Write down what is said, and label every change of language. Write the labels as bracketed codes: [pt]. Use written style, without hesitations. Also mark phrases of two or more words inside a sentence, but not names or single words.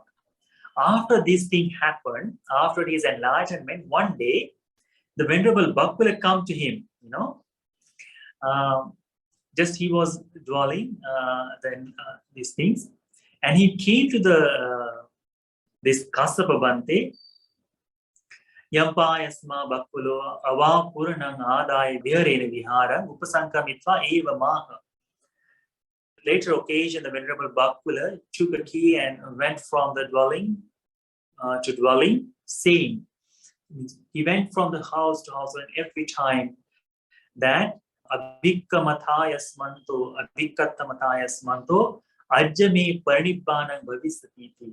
[en] After this thing happened, after his enlightenment, one day the Venerable Bakkula come to him, you know. Just he was dwelling these things, and he came to the this Kassapa Bhante. [pi] Yampayasma Bakkulo Ava Puranang Adai Viharena Vihara Upasankamitva Eva Maha. [en] Later occasion, the Venerable Bakkula took a key and went from the dwelling to dwelling, saying, He went from the house to house, and every time that [pi] Abhikkattamatayasmanto Ajjame Parinibbanam Bhavisatiti.